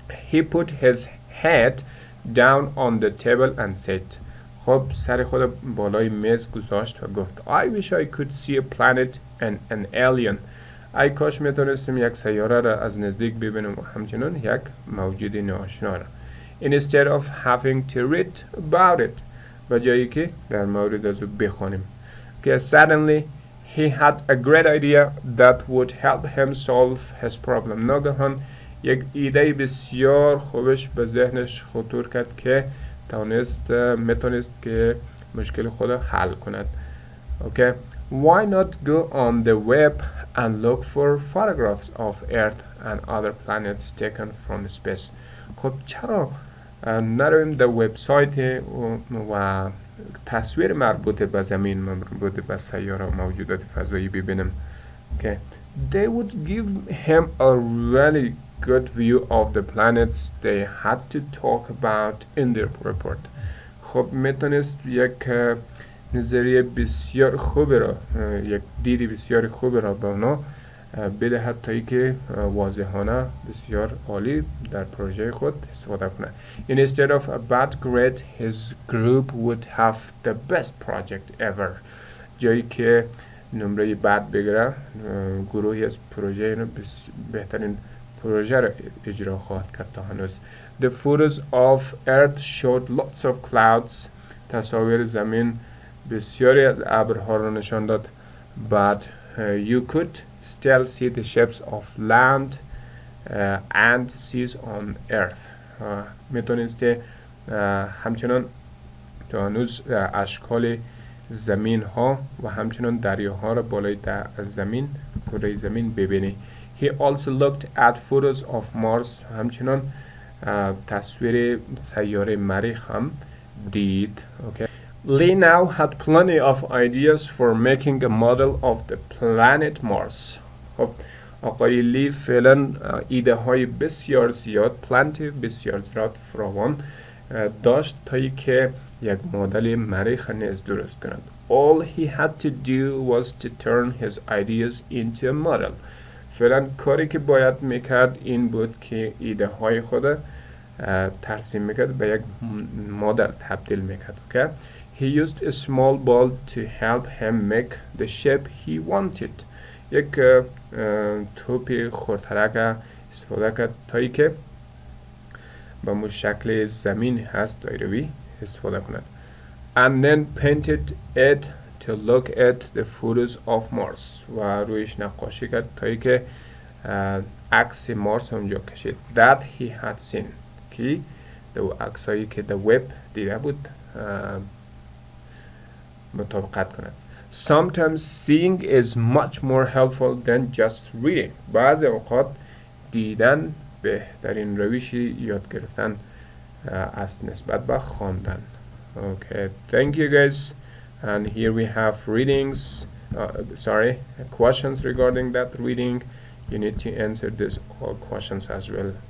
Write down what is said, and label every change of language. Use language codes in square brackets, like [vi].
[en] He put his head down on the table and said. [fa] خب سر خود بالای میز گذاشت و گفت [en] I wish I could see a planet and an alien. [fa] ای کاش میتونستم یک سیاره را از نزدیک ببینم و همچنین یک موجود ناآشنا را. [en] Instead of having to read about it. [fa] به جایی که در مورد از او بخوانیم. [en] Suddenly he had a great idea that would help him solve his problem. [fa] ناگهان یک ایده بسیار خوبش به ذهنش خطور کرد که میتونست که مشکل خود حل کند. [en] Why not go on the web and look for photographs of Earth and other planets taken from space. [fa] خب چرا نرویم در وبسایت و تصویر مربوط به زمین، مربوط به سیاره و موجودات فضایی ببینیم. [en] They would give him a really good view of the planets they had to talk about in their report. [fa] خب میتونست یک نظریه بسیار خوب را، یک دیدی بسیار خوب را به اونا بدهد تا ای که واضحانه بسیار عالی در پروژه خود استفاده کنه. [en] Instead of a bad grade, his group would have the best project ever. [fa] جایی که نمره بد بگیره، گروهی از پروژه اینو بهترین پروژه را اجرا خواهد کرد تا هنوز. [en] The photos of Earth showed lots of clouds. [fa] تصاویر زمین بسیاری از ابرها را نشان داد. [en] But you could still see the shapes of land and seas on Earth. [fa] میتونست همچنان تا هنوز اشکال زمین ها و همچنان دریاها را بالای زمین، کره زمین ببینی. [en] He also looked at photos of Mars. [fa] همچنان تصویر سیاره مریخ هم دید. [en] Lee now had plenty of ideas for making a model of the planet Mars. [fa] خب آقای لی فعلا ایده های بسیار زیاد، بسیار زیاد فراوان داشت تا ای که یک مدل مریخ نیز درست کند. [en] All he had to do was to turn his ideas into a model. [fa] فعلا کاری که باید میکرد این بود که ایده های خود ترسیم میکرد به یک مدل تبدیل میکرد. [en] He used a small ball to help him make the shape he wanted. [fa] یک توپ خردترک استفاده کرد تا ای که به مو شکل زمین هست دایروی استفاده کند. [en] And then painted it to look at the photos of Mars. [fa] و رویش نقاشی کرد تا ای که عکس مارس اونجا کشید. [en] That he had seen. [fa] که دو عکسایی که در وب دیده بود مطابقت کند. [en] Sometimes seeing is much more helpful than just reading. [fa] بعضی اوقات دیدن بهترین روشی یاد گرفتن است نسبت به خواندن. [en] Okay, thank you guys. And here we have readings, questions regarding that reading. You need to answer these all questions as well.